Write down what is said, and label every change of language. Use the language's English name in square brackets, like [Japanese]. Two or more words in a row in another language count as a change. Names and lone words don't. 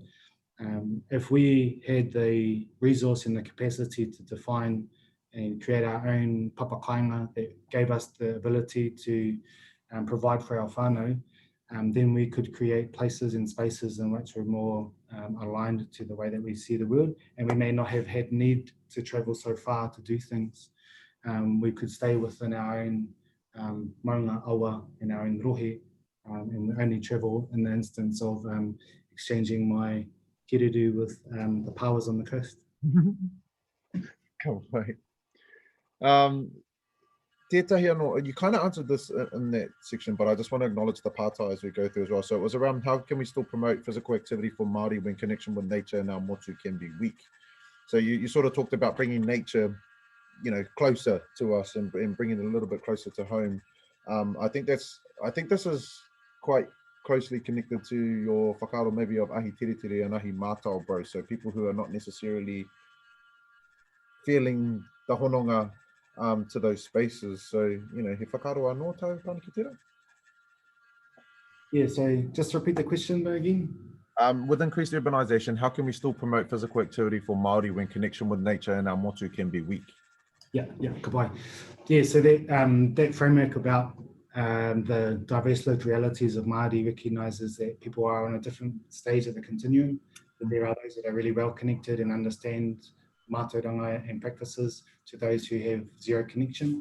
[English] If we had the resource and the capacity to define and create our own papakainga that gave us the ability to provide for our whānau, then we could create places and spaces in which we're more aligned to the way that we see the world, and we may not have had need to travel so far to do things. We could stay within our own [Māori] maunga awa [English] and our own rohe, and only travel in the instance of exchanging my kiriru with the powers on the coast. Can't wait. [Māori] Tētahi anō, [English] you kind of answered this in that section, but I just want to acknowledge the pātai as we go through as well. So it was around how can we still promote physical activity for Māori when connection with nature and our motu can be weak. So you sort of talked about bringing nature, you know, closer to us and bringing it a little bit closer to home. I think this is quite closely connected to your whakaaro maybe of [Māori] ahi tiritiri [English] and [Māori] ahi mātau [English] bro. So people who are not necessarily feeling the hononga to those spaces. So, you know, [Māori] he whakaaro anō tau tāna ki tērā? [English] Yeah, so just repeat the question again. With increased urbanization, how can we still promote physical activity for Māori when connection with nature and our motu can be weak? Yeah, [Māori] ka pai. [English] Yeah, so that framework about the diverse lived realities of Māori recognises that people are on a different stage of the continuum, that there are those that are really well connected and understand mātauranga and practices to those who have zero connection.